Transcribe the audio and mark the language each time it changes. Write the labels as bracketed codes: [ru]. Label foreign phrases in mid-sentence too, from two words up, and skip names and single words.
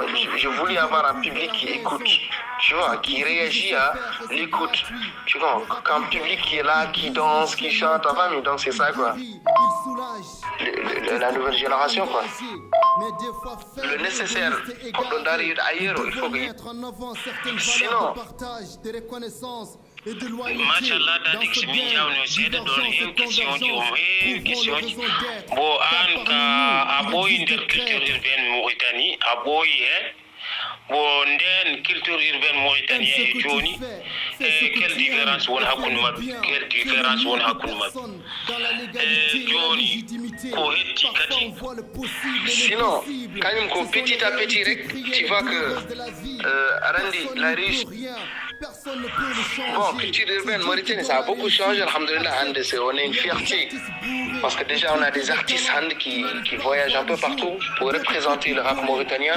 [fr] Je voulais avoir un public qui écoute, tu vois, qui réagit à l'écoute. Tu vois, quand un public qui est là, qui danse, qui chante en famille, donc c'est ça, quoi. La nouvelle génération, quoi. Le nécessaire pour d'arriver ailleurs, il faut que... Sinon... [ff] Machallah dadik si min jawni seeɗa ɗon hen question ji o heewi question ji bo an ka a ɓooyi nder [fr] culture urbaine [ff] Mauritanie a ɓooyi hen bo nden [fr] culture urbaine [ff] Mauritanie e joni [fr] quelle différence [ff] woni hakkude mabɓe [fr] quelle différence [ff] woni hakkude mabɓe joni ko hetti kadi [fr] sinon [ff] kañum ko [fr] petit à petit rek tu vois que arandi la réussite. Bon, culture urbaine Mauritanie, ça a beaucoup changé, alhamdoulilah, on est une fierté. Parce que déjà, on a des artistes qui voyagent un peu partout pour représenter le rap mauritanien.